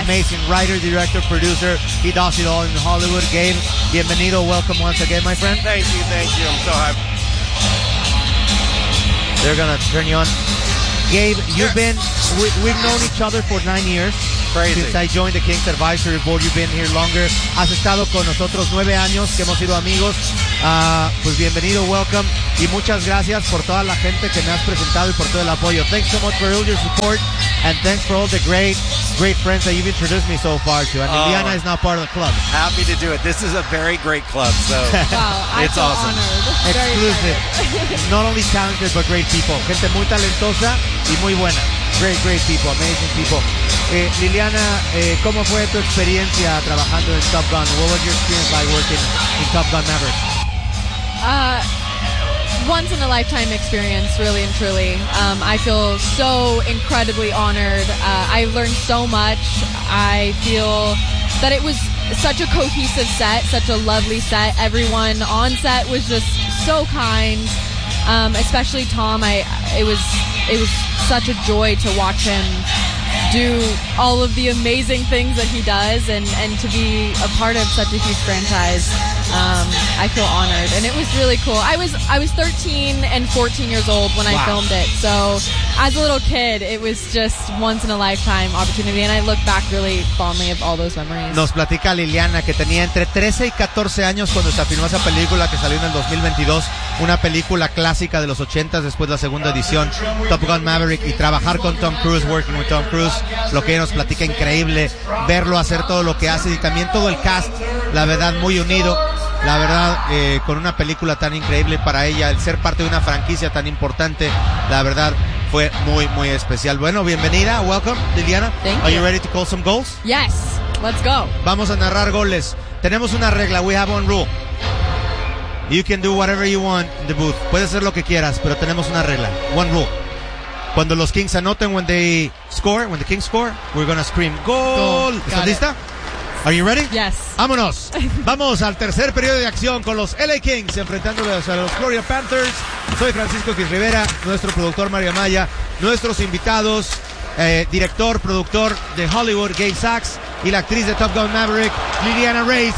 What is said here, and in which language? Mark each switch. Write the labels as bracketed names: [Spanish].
[English] An amazing writer, director, producer. He does it all in Hollywood. Gabe, [Spanish] bienvenido. [English] Welcome once again, my friend. Thank you. I'm so happy. They're going to turn you on. Gabe, you've been, we've known each other for 9 years. crazy. Since I joined the Kings Advisory Board, you've been here longer. [Spanish] Has estado con nosotros 9 años que hemos sido amigos. Pues bienvenido, [English] welcome. [Spanish] Y muchas gracias por toda la gente que me has presentado y por todo el apoyo. [English] Thanks so much for all your support. And thanks for all the great, great friends that you've introduced me so far to. And Liliana is now part of the club. Happy to do it. This is a very great club. So it's awesome. Honored. Exclusive. Not only talented, but great people. [Spanish] Gente muy talentosa y muy buena. [English] Great, great people. Amazing people. [Spanish] Liliana, ¿cómo fue tu experiencia trabajando en Top Gun? [English] What was your experience like working in Top Gun Maverick? Once in a lifetime experience, really and truly. I feel so incredibly honored. I learned so much. I feel that it was such a cohesive set, such a lovely set. Everyone on set was just so kind, especially Tom. It was such a joy to watch him do all of the amazing things that he does, and to be a part of such a huge franchise. I feel honored, and it was really cool. I was 13 and 14 years old when I filmed it, so as a little kid, it was just once in a lifetime opportunity, and I look back really fondly of all those memories. [Spanish] Nos platica Liliana que tenía entre 13 y 14 años cuando se filmó esa película que salió en el 2022, una película clásica de los 80s después de la segunda edición, Top Gun Maverick, y trabajar con Tom Cruise, [English] working with Tom Cruise, [Spanish] lo que ella nos platica, increíble verlo hacer todo lo que hace, y también todo el cast, la verdad, muy unido. La verdad, con una película tan increíble para ella, el ser parte de una franquicia tan importante, la verdad, fue muy, muy especial. Bueno, bienvenida. [English] Welcome, [Spanish] Liliana. [English] Thank you. Are you ready to call some goals? Yes. Let's go. [Spanish] Vamos a narrar goles. Tenemos una regla. [English] We have one rule. You can do whatever you want in the booth. [Spanish] Puedes hacer lo que quieras, pero tenemos una regla. [English] One rule. [Spanish] Cuando los Kings anoten, [English] when they score, when the Kings score, we're going to scream, goal. [Spanish] Go. ¿Estás [English] lista? Are you ready? Yes. [Spanish] Vámonos. Vamos al tercer periodo de acción con los LA Kings enfrentándolos a los Florida Panthers. Soy Francisco Quis Rivera, nuestro productor Mario Amaya, nuestros invitados, director, productor de Hollywood, Gabe Sachs, y la actriz de Top Gun Maverick, Liliana Ray.